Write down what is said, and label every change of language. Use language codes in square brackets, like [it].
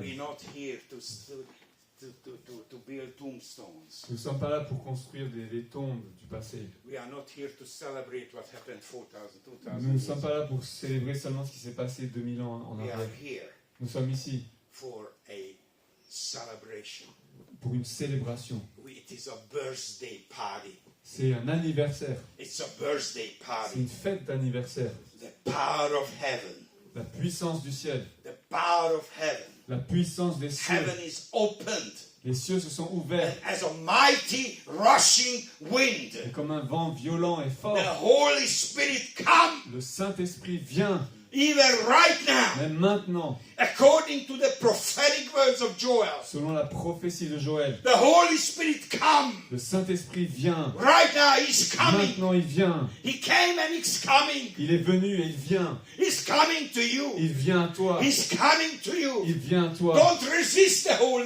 [en] We're not here to build tombstones. [fr] Nous ne sommes pas là pour construire des tombes du passé. [en] We are not here to celebrate what happened 4,000, 2000 [fr] Nous ne [en] years [fr] sommes [en] ago. [fr] pas là pour célébrer seulement ce qui s'est passé 2000 ans en [en] We are [fr] arrière. [en] here [fr] Nous sommes ici [en] for a celebration. [fr] pour une célébration. [en] It is a birthday party. [fr] C'est un anniversaire. [en] It's a birthday [fr] C'est [en] party. [fr] une fête d'anniversaire. [en] The power of heaven. [fr] La puissance du ciel. [en] The power of heaven. [fr] La puissance des cieux. [en] Heaven is opened. [fr] Les cieux se sont ouverts. [en] And as a mighty rushing wind, [fr] Et comme un vent violent et fort, [en] the Holy Spirit come [fr] le Saint-Esprit vient, [en] even right now, [fr] même maintenant, [en] according to the prophetic words of Joel. [fr] selon la prophétie de Joël. [en] The Holy Spirit come [fr] Le Saint-Esprit vient. [en] right now. He's coming. [fr] Maintenant, il vient. [en] He came and he's coming. [fr] Il est venu et il vient. [en] He's coming to you. [fr] Il vient à toi. [en] He's coming to you. [fr] Il vient à toi. [en] Don't resist the Holy